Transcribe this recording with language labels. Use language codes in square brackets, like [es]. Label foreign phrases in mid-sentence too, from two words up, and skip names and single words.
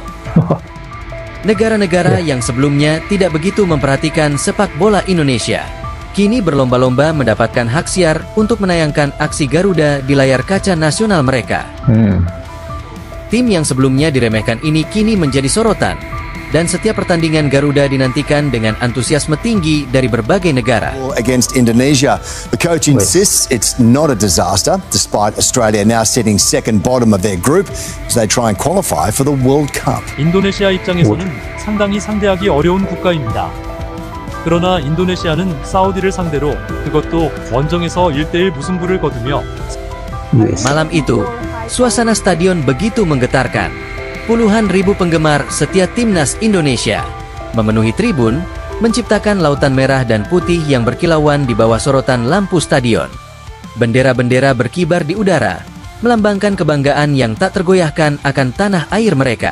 [id] Negara-negara yang sebelumnya tidak begitu memperhatikan sepak bola Indonesia, kini berlomba-lomba mendapatkan hak siar untuk menayangkan aksi Garuda di layar kaca nasional mereka. Tim yang sebelumnya diremehkan ini kini menjadi sorotan, dan setiap pertandingan Garuda dinantikan dengan antusiasme tinggi dari berbagai negara. [en] Against Indonesia, the coach insists it's not a disaster, despite Australia now sitting second bottom of their group as they try and qualify for the World Cup. [ko] 인도네시아 입장에서는 상당히 상대하기 어려운 국가입니다. 그러나 인도네시아는 사우디를 상대로 그것도 원정에서 1대1 무승부를 거두며 [id] Malam itu, suasana stadion begitu menggetarkan. Puluhan ribu penggemar setia timnas Indonesia memenuhi tribun, menciptakan lautan merah dan putih yang berkilauan di bawah sorotan lampu stadion. Bendera-bendera berkibar di udara, melambangkan kebanggaan yang tak tergoyahkan akan tanah air mereka.